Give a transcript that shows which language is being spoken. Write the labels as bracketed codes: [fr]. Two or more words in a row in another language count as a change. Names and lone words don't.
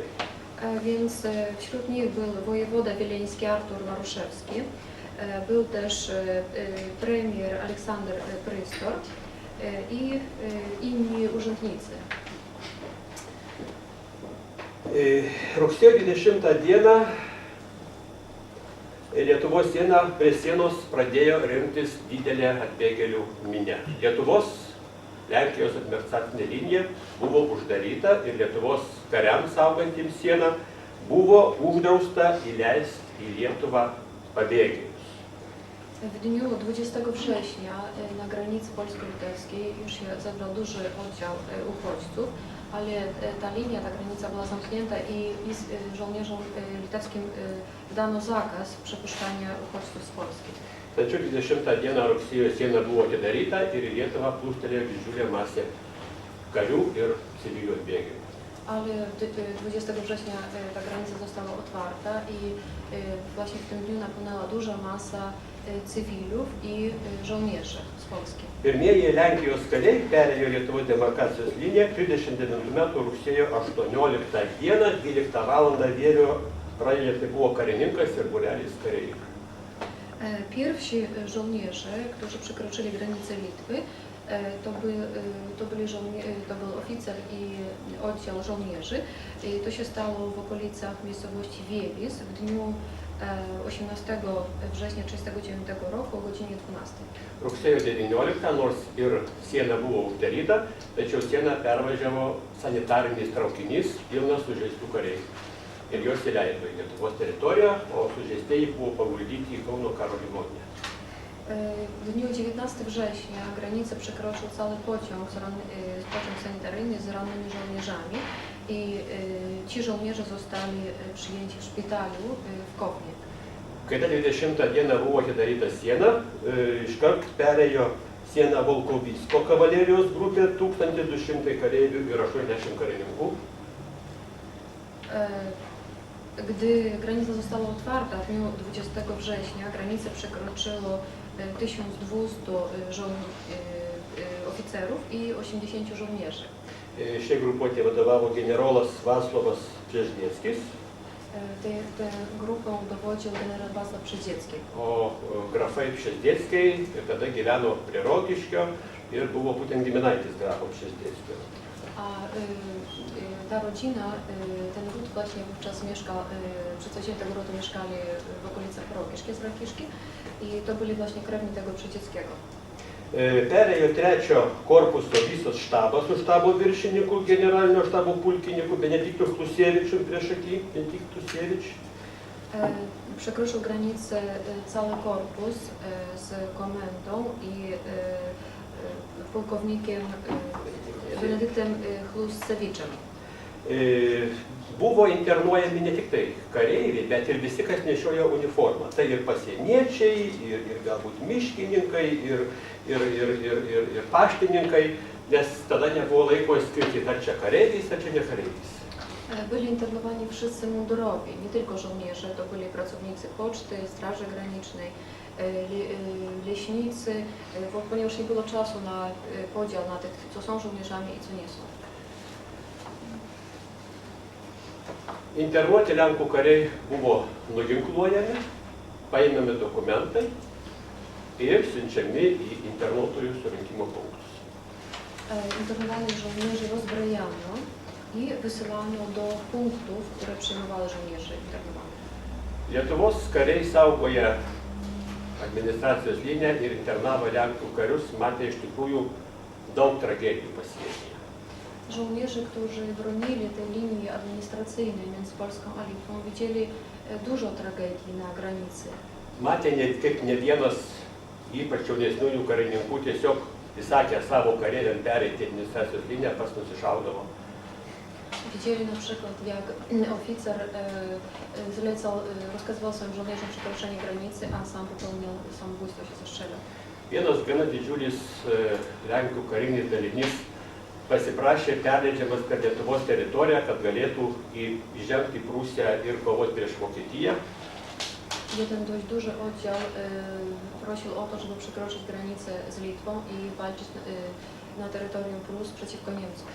[pl] Więc wśród nich był wojewoda wileński Artur Maruszewski, był też premier Aleksander Pristor i inni urzędnicy. [lt] Rugsėjo 20 dieną Lietuvos prie sienos pradėjo rinktis didelė atbėgėlių minia. Lietuvos Lenkijos administracinė linija buvo uždaryta ir Lietuvos kariams saugantiems sieną buvo uždrausta įleisti į Lietuvą pabėgėlius. [pl] W dniu 20 września na granicy polsko-litewskiej już się zebrał duży oddział uchodźców, ale ta linia, ta granica była zamknięta i żołnierzom litewskim dano zakaz przepuszczania uchodźców z Polski. [lt] Tačiau 20 dieną rugsėjo siena buvo atidaryta ir į Lietuvą plūstelėjo didžiulė masė karių ir civilių atbėgėlių. [pl] Ale 20 września ta granica została otwarta i właśnie w tym dniu napłynęła duża masa cywilów i żołnierzy z Polski. [lt] Pirmieji Lenkijos kariai perėjo Lietuvos demarkacijos liniją 39 metų rugsėjo 18 dieną, 12 valandą Vievio rajone. Tai było karininkas ir būrelis kareivių. [pl] Pierwsi żołnierze, którzy przekroczyli granicę Litwy, to był oficer i oddział żołnierzy. I to się stało w okolicach miejscowości Wievis w dniu 18 września 1939 roku o godzinie 12. [lt] Rugsėjo 19, nors ir siena buvo uždaryta, tačiau sieną pervažiavo sanitarinis traukinys pilnas sužeistų kareivių. Ir juos įleido į Lietuvos teritoriją, o sužeistieji było paguldyti į Kauno karo ligoninę. [pl] W dniu 19 września granicę przekroczył cały pociąg sanitaryjny z rannymi żołnierzami i ci żołnierze zostali przyjęci w szpitalu w Kownie. [lt] Kada 20 dieną buvo atidaryta siena, iškart perėjo sieną Volkovysko kavalerijos grupė, 1200 kareivių ir 80 karininkų. [pl] Gdy granica została otwarta w dniu 20 września, granicę przekroczyło 1200 oficerów i 80 żołnierzy. [lt] Šiai grupuotė vadovavo generolas Vaclovas Brzeźnieckis, [pl] Tę grupą dowodził generał Wacław Brzeźniecki. [lt] o grafai Brzeźnieckiai ir tada gyveno prie Rokiškio ir buvo būtent giminaitis grafo Brzeźnieckio. [pl] A ta rodzina, ten ród właśnie wówczas mieszkał, przedstawiciele tego rodu mieszkali w okolicach Rokiškės z Rakiški i to byli właśnie krewni tego Brzeźnieckiego. [lt] Perėjo trečio korpuso visas štabas su štabo viršininku, generalinio štabo pulkininku Benediktu Hlusievičium priešaky, Benedikt Hlusievič. [pl] Przekroczył granicę cały korpus z komendą i pułkownikiem Benedyktem Hlusevičium. [lt] Buvo internuojami ne tik tai kareiviai, bet ir visi, kas nešiojo uniformą. Tai ir pasieniečiai, ir galbūt miškininkai, ir paštininkai, nes tada nebuvo laiko skirti, ar čia kareiviais, ar čia ne kareiviais. [pl] Byli internowani wszyscy mundurowi, nie tylko żołnierze, to byli pracownicy poczty, Straży Granicznej, leśnicy, ponieważ nie było czasu na podział na tych, co są żołnierzami i co nie są. [lt] Internuoti Lenkų kariai buvo nuginkluojami, paimami dokumentai ir siunčiami į internuotojų surinkimo punktus. [pl] Internowanych żołnierzy rozbrajano i wysyłano do punktów, które przyjmowały żołnierzy internowanych. [lt] Lietuvos kariai saugoja administracijos liniją ir internavo Lenkų karius, matė iš tikrųjų daug tragedijų pasienyje. [pl] Żołnierze, którzy bronili tej linii administracyjnej między Polską a Litwą, widzieli dużo tragedii na granicy. [lt] Matė kaip ne vienas, ypač jaunesniųjų karininkų, tiesiog įsakė savo kareiviam pereiti administracijos liniją, pas nusišaudavo. [pl] Widzieli na przykład, jak oficer rozkazywał swoim żołnierzom przekroczenie granicy, a sam popełniał samobójstwo, się zastrzegał. [lt] Vienas gana didžiulis Lenkų karinis dalinys pasiprašė perleidžiamas per Lietuvos teritoriją, kad galėtų įžengti į Prūsiją ir kovoti prieš Vokietiją. [pl] Jeden dość duży oddział prosił o to, żeby przekroczyć granicę z Litwą i walczyć na terytorium Prus przeciwko Niemcom.